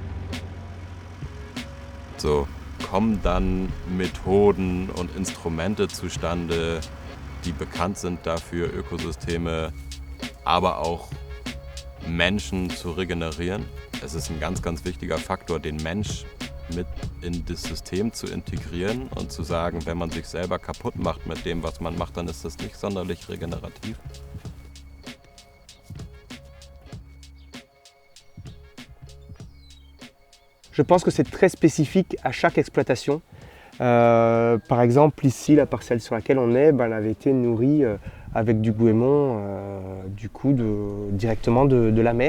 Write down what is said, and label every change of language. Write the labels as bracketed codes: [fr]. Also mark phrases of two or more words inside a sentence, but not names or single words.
[de] So kommen dann Methoden und Instrumente zustande, die bekannt sind dafür, Ökosysteme, aber auch Menschen zu regenerieren. Es ist ein ganz, ganz wichtiger Faktor, den Mensch mit in das System zu integrieren und zu sagen, wenn man sich selber kaputt macht mit dem, was man macht, dann ist das nicht sonderlich regenerativ. [fr] Je pense que c'est très spécifique à chaque exploitation. Par exemple, ici, la parcelle sur laquelle on est, elle avait été nourrie avec du goémon, directement de la mer.